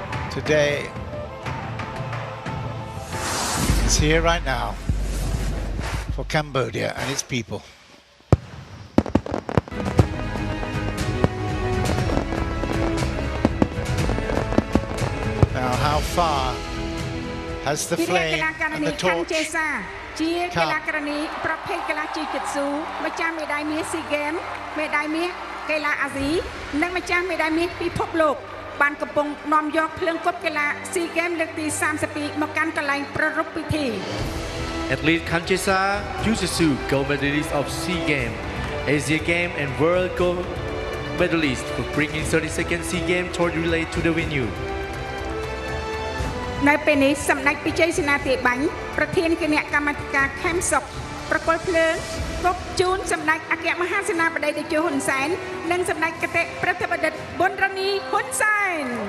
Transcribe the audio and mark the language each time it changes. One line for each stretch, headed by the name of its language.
English: Today, it's here right now for Cambodia and its people. Now, how far has the flame and the torch come?
Khmer: ជាកីឡាករនីប្រភេទកីឡាជីជីតស៊ូម្ចាស់មេដាយមាសស៊ីហ្គេមមេដាយមាសកីឡាអាស៊ីនិងម្ចាស់មេដាយមាសពិភពលោកបានកំពុងនាំយកភ្លើងគប់កីឡាស៊ីហ្គេមលើកទី32មកកាន់កន្លែងប្រារព្ធពិធី
English: Athlete Kamchesa Jiu-Jitsu gold medalist of SEA Games, Asia Games and World Gold medalist for bringing 32nd SEA Games torch relay to the venue.
Khmer: នៅពេលនេះសម្ដេចពិជ័យសេនាធិបាញ់ប្រធានគណៈកម្មាធិការខេមសុខប្រគល់ភ្លើងគប់ជូនសម្ដេចអគ្គមហាសេនាបតីតេជោហ៊ុនសែននិងសម្ដេចគតិប្រតិបត្តិប៊ុនរ៉ានីហ៊ុនសែន